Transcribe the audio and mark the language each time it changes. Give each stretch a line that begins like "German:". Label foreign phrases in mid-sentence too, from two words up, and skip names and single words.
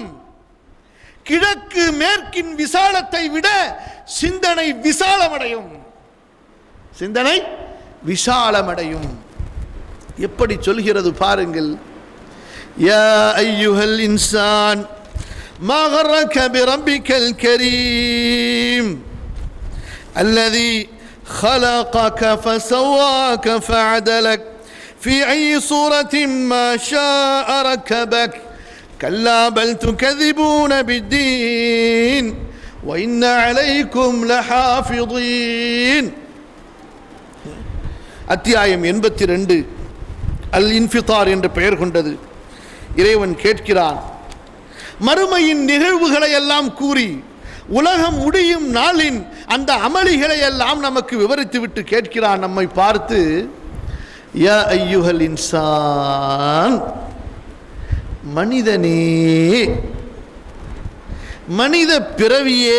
Tamil: கிழக்கு மேற்கின் விசாலத்தை விட சிந்தனை விசாலமடையும், சிந்தனை விசாலமடையும். எப்படி சொல்கிறது பாருங்கள்.
Arabic: يا أيها الإنسان ما غرك بربك الكريم الذي خلقك فسواك فعدلك في أي صورة ما شاء ركبك كلا بل تكذبون بالدين وإن عليكم لحافظين.
Tamil: அத்தியாயம் 82 அல் இன்ஃபிதார் என்ற பெயர் கொண்டது. இறைவன் கேட்கிறான், மறுமையின் நிகழ்வுகளை எல்லாம் கூறி உலகம் முடியும் நாளின் அந்த அமளிகளை எல்லாம் நமக்கு விவரித்து விட்டு கேட்கிறான் நம்மை பார்த்து,
Arabic: يا أيها الإنسان,
Tamil: மனிதனே, மனித பிறவியே.